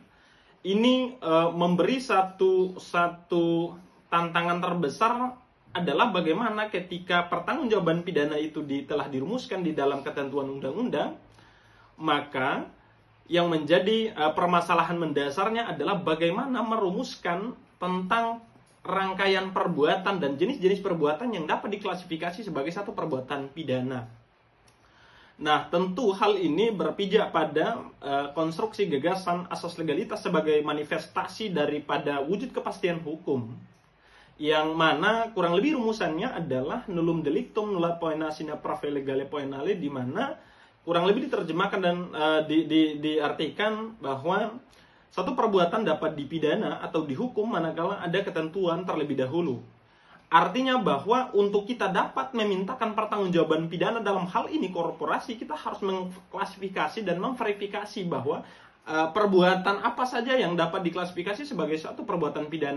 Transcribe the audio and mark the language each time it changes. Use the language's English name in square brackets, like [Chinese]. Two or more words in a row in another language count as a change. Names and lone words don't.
[Indonesian] Ini memberi satu tantangan terbesar adalah bagaimana ketika pertanggungjawaban pidana itu telah dirumuskan di dalam ketentuan undang-undang, maka yang menjadi permasalahan mendasarnya adalah bagaimana merumuskan tentang rangkaian perbuatan dan jenis-jenis perbuatan yang dapat diklasifikasi sebagai satu perbuatan pidana. Nah, tentu hal ini berpijak pada konstruksi gagasan asas legalitas sebagai manifestasi daripada wujud kepastian hukum, yang mana kurang lebih rumusannya adalah [Latin] nullum delictum nulla poena sine prove legale poenale, [Indonesian] di mana kurang lebih diterjemahkan dan diartikan bahwa satu perbuatan dapat dipidana atau dihukum manakala ada ketentuan terlebih dahulu. Artinya bahwa untuk kita dapat memintakan pertanggungjawaban pidana dalam hal ini korporasi, kita harus mengklasifikasi dan memverifikasi bahwa perbuatan apa saja yang dapat diklasifikasi sebagai satu perbuatan pidana.